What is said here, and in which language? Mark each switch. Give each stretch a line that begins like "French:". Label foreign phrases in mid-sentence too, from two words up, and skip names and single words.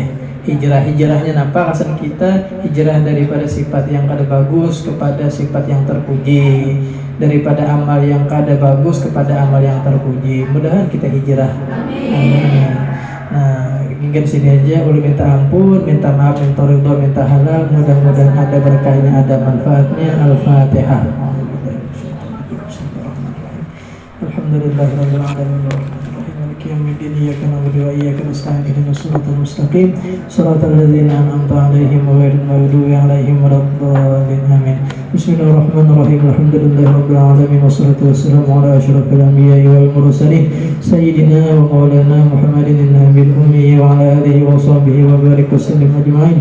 Banjar: Hijrahnya apa kesan kita hijrah daripada sifat yang kada bagus kepada sifat yang terpuji, daripada amal yang kada bagus kepada amal yang terpuji. Mudahan kita hijrah. Amin. Nah, ingin sini aja ulun minta ampun, minta maaf, minta ridho, minta halal. Mudah-mudahan ada berkahnya, ada manfaatnya. Al-Fatihah.
Arabic: الحمد لله رب العالمين. يوم الدين إياك نعبد وإياك نستعين اهدنا الصراط المستقيم صراط الذين أنعمت عليهم غير المغضوب عليهم ولا الضالين آمين. بسم الله الرحمن الرحيم. الحمد لله رب العالمين والصلاة والسلام على أشرف الأنبياء والمرسلين سيدنا ومولانا محمد النبي الأمي وعلى آله وصحبه وبارك وسلم أجمعين.